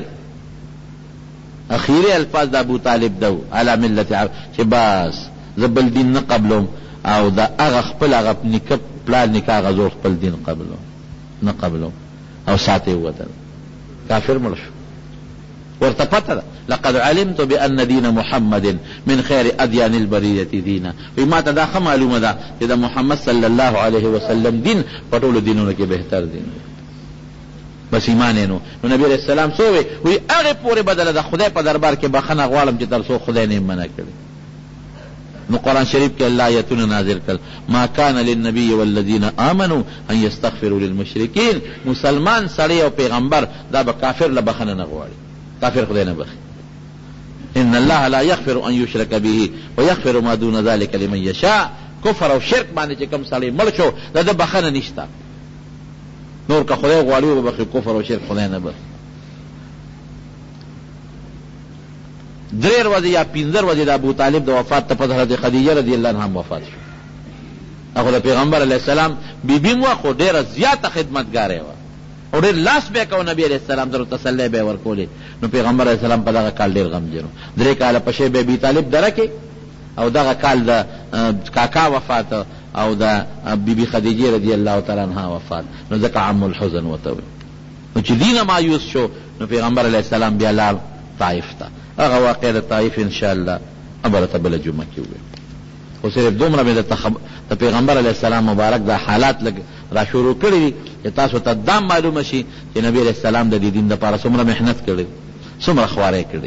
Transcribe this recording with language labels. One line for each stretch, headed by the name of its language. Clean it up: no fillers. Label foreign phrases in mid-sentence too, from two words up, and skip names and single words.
Pashto: اخیری الفاظ د ابو طالب دو علی ملت عبد، چې بس زه بل دین نه قبلوم، او د هغه خپل هغه نیکه پلار نیکه هغه زور خپل دین قبلوم نه قبلوم، او ساعت یې ووتل، کافر مړ شو. ورته پته ده
Arabic: لقد علمت بأن دین محمد من خیر ادیان البریة دینا،
Pashto: وی ما ته دا ښه معلومه ده چې د محمد
Arabic: صلی الله علیه وسلم
Pashto: دین په ټولو دینونو کې بهتر دین دی. بس ایمان یې نو نبی
Arabic: علیہ السلام
Pashto: څه وی؟ وی هغې پورې بدله د خدای په دربار کې بخښنه غواړم چې تر څو خدای نه یې منع کړي. نو قرآن شریف کې الله آیتونه نازل کړل،
Arabic: ما کان للنبی والذین آمنوا ان یستغفروا للمشرکین.
Pashto: مسلمان سړی او پیغمبر دا به کافر له بخښنه نه غواړي، کافر خدای نه بخي.
Arabic: ان الله لا یغفر ان یشرک به ویغفر ما دون ذلک لمن یشاء.
Pashto: کفر او شرک باندې چې کوم سړی مړ شو دا د بخښنه نشته، نور که خدای غواړي وبخي، کفر او شرک خدای نه بخي. 3 ورځې یا 15 ورځې د ابو طالب د وفات ته پس حضرت خدیجه
Arabic: رضی الله عنها
Pashto: وفات شو. هغه د پیغمبر
Arabic: علیه السلام
Pashto: بیبي وه، خو ډېره زیاته خدمتګاره وه، او ډېر لاس به یې کوه نبي
Arabic: علیه السلام
Pashto: ته، تسلی به یې ورکولې. نو پیغمبر
Arabic: علیه السلام
Pashto: په دغه کال ډېر غمجن و. 3 کاله په شیب ابي طالب دره کې، او دغه کال د کاکا وفات او د بیبي خدیجه
Arabic: رضی الله تعالی عنها
Pashto: وفات، نو ځکه
Arabic: عم الحزن
Pashto: ورته وایي. نو چې دینه مایوس شو، نو پیغمبر
Arabic: علیه السلام
Pashto: بیا لاړ طائف ته. هغه واقع د طائف
Arabic: انشاءالله
Pashto: ابرته بله جمعه کې ووایو. خو صرف دومره مې د پیغمبر
Arabic: علیه السلام
Pashto: مبارک دا حالات لږ را شروع کړي دي چې تاسو ته دا معلومه شي چې نبی
Arabic: علیه السلام
Pashto: د دې دین دپاره څومره محنت کړی، څومره خوارۍ کړی.